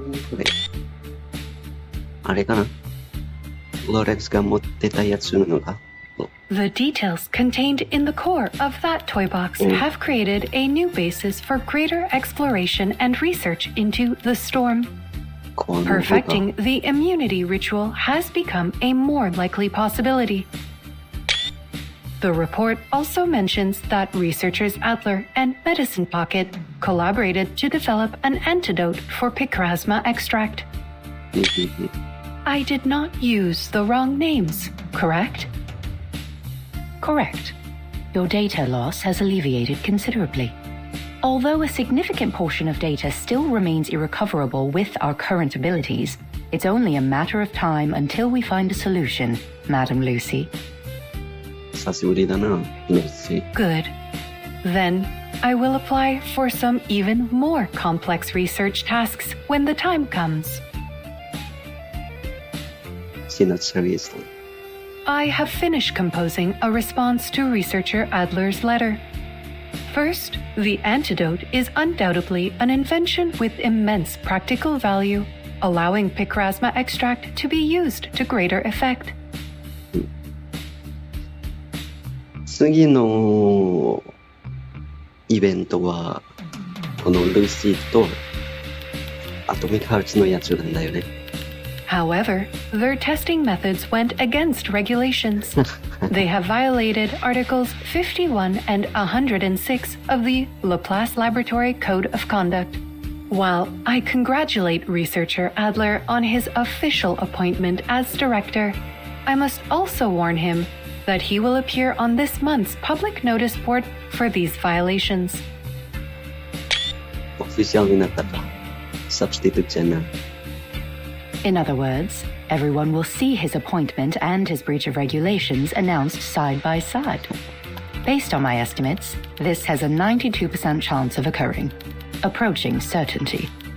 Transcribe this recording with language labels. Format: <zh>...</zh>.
<ja>これあれかなロレンスが持ってたやつなのか</ja> <en>The details contained in the core of that toy box have created a new basis for greater exploration and research into the storm. Perfecting the immunity ritual has become a more likely possibility. The report also mentions that researchers Adler and Medicine Pocket collaborated to develop an antidote for picrasma extract. I did not use the wrong names, correct? Correct. Your data loss has alleviated considerably. Although a significant portion of data still remains irrecoverable with our current abilities, it's only a matter of time until we find a solution, Madame Lucy.</en> <ja>久しぶりだな、Lucy.</ja> <en>Good. Then, I will apply for some even more complex research tasks when the time comes. See, not seriously. I have finished composing a response to researcher Adler's letter. First, the antidote is undoubtedly an invention with immense practical value, allowing picrasma extract to be used to greater effect.</en> <ja>次のイベントはこのルーシーとアトミックハーツのやつなんだよね。</ja> <en>However, their testing methods went against regulations. They have violated Articles 51 and 106 of the Laplace Laboratory Code of Conduct. While I congratulate researcher Adler on his official appointment as director, I must also warn him that he will appear on this month's public notice board for these violations.</en> <ja>オフィシャルになったか。サブスティトゥじゃな。</ja> <en>In other words, everyone will see his appointment and his breach of regulations announced side by side. Based on my estimates, this has a 92% chance of occurring, approaching certainty.</en>